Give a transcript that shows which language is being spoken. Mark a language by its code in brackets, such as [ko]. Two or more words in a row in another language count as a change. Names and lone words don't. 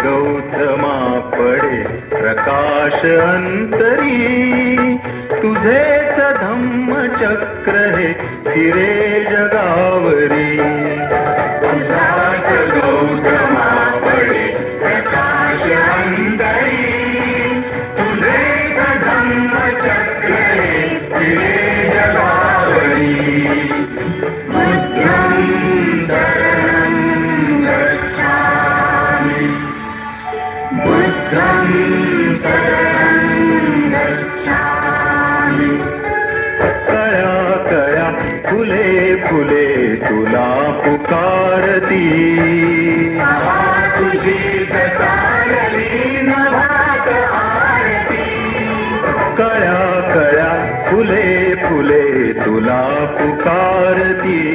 [mr] गौतमा पडे प्रकाश अंतरी, तुझेच धम्मचक्र हे फिरे जगावरी. तुझाच गौतमा पडे प्रकाश अंतरी, तुझेच धम्मचक्र हे फिरे जगावरी. [pi] बुद्धं शरणं गच्छामि, बुद्धं शरणं गच्छामि. [mr] कळ्या कळ्या फुले फुले तुला पुकारती, तुझीच चालली नभात आरती. कळ्या कळ्या फुले फुले तुला पुकारती,